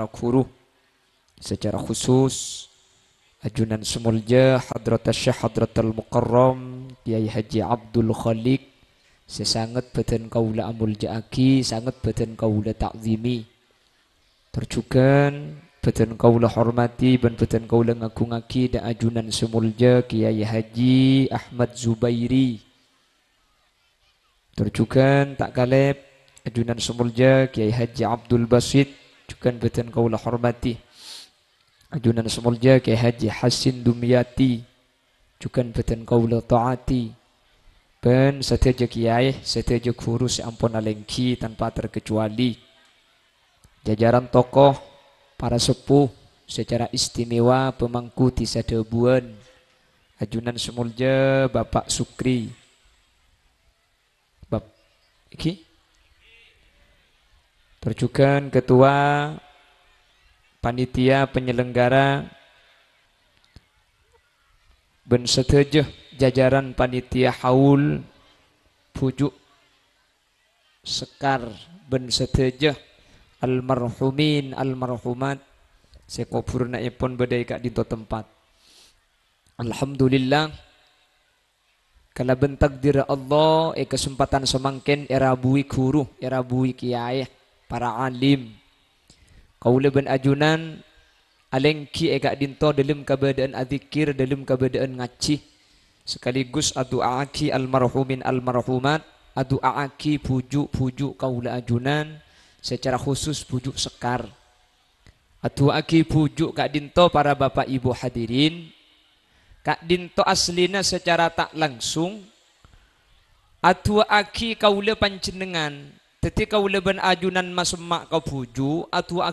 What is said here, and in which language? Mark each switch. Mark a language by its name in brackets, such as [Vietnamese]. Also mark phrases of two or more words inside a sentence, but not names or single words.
[Madurese] guru, [Indonesian] secara khusus [Madurese] ajunan Sumulja Hadratas Syekh Hadratul Mukarram Kiai Haji Abdul Khaliq, sesangat beten kaula amulja aki, sangat beten kaula takzimi, terjugan beten kaula hormati dan beten kaula ngagungaki da ajunan Sumulja Kiai Haji Ahmad Zubairi, terjugan tak kalep ajunan Sumulja Kiai Haji Abdul Basit, juga beten kaulah hormati ajunan Sumulja Kiai Haji Hasin Dumyati, juga beten kaulah taati, ben setiap kiai setiap guru seampun alengki [Indonesian] tanpa terkecuali, jajaran tokoh para sepuh secara istimewa pemangku [Madurese] tisadebuan ajunan Sumulja Bapak Sukri Iki terjugan [Indonesian] ketua panitia penyelenggara [Madurese] ben setejeh [Indonesian] jajaran panitia haul [Madurese] pujuk sekar ben setejeh almarhumin almarhumat sekopurna ipun badai kak dinto tempat. Alhamdulillah kala bentak dira Allah kesempatan semangken era bui guru, era bui kiai, para alim. Kaula ben ajunan alengki eka dinto [Indonesian] dalam keadaan [Madurese] adzikir, [Indonesian] dalam keadaan [Madurese] ngaji. Sekaligus adu aki almarhumin almarhumat, adu aki pujuk kaula ajunan [Indonesian] secara khusus [Madurese] pujuk sekar. Adu aki pujuk kak dinto [Indonesian] para bapak ibu hadirin. [Madurese] Kak dinto aslina [Indonesian] secara tak langsung [Madurese] atua aki kaula panjenengan teti kaula ben ajunan masemak kau puju atua